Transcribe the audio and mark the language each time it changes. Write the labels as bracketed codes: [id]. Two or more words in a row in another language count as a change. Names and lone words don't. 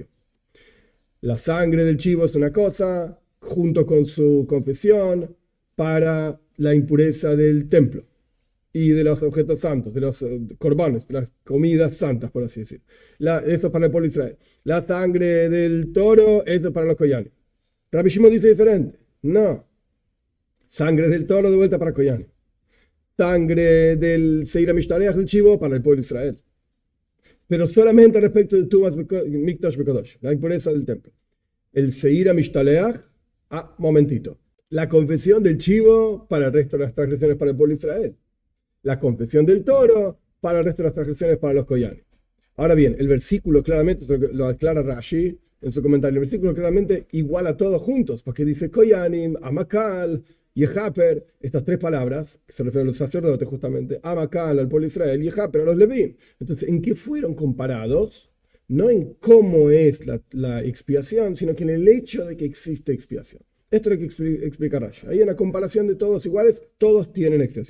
[es] La sangre del chivo es una cosa, junto con su confesión, para la impureza del templo. y de los objetos santos, de los corbanos, de las comidas santas, por así decir. Eso es para el pueblo de Israel. La sangre del toro, eso es para los koyanim. Rabbi Shimon dice diferente. No. Sangre del toro de vuelta para koyanim. Sangre del [he] שעיר המשתלח [es] del chivo para el pueblo de Israel. Pero solamente respecto del [he] טומאת מקדש וקדשיו, [es] la impureza del templo. El [he] שעיר המשתלח, [es] momentito. La confesión del chivo para el resto de las transgresiones para el pueblo de Israel. La confesión del toro para el resto de las transgresiones para los koyanim. Ahora bien, el versículo claramente, lo aclara Rashi en su comentario, el versículo claramente iguala a todos juntos, porque dice [he] כהנים, עם הקהל, יכפר, [es] estas tres palabras, que se refieren a los sacerdotes justamente, amakal al pueblo de Israel, yehaper a los levim. Entonces, ¿en qué fueron comparados? No en cómo es la expiación, sino que en el hecho de que existe expiación. Esto es lo que explica Rashi. Ahí en la comparación de todos iguales, todos tienen expiación.